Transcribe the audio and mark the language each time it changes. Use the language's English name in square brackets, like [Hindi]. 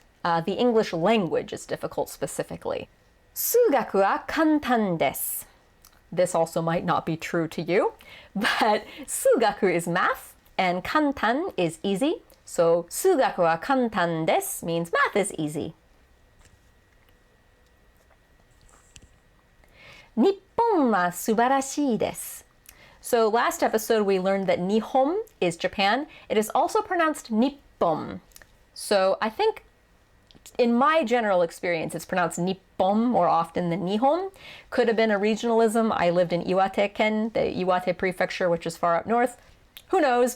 [English] The English language is difficult specifically. [Japanese] 数学は簡単です. [English] This also might not be true to you, but 数学 is math and 簡単 is easy. So [Japanese] 数学は簡単です [English] means math is easy. [Japanese] 日本は素晴らしいです. [English] So last episode we learned that Nihon is Japan. It is also pronounced Nippon. So I think in my general experience it's pronounced Nippon more often than Nihon. Could have been a regionalism. I lived in Iwate-ken, the Iwate prefecture, which is far up north. Who knows?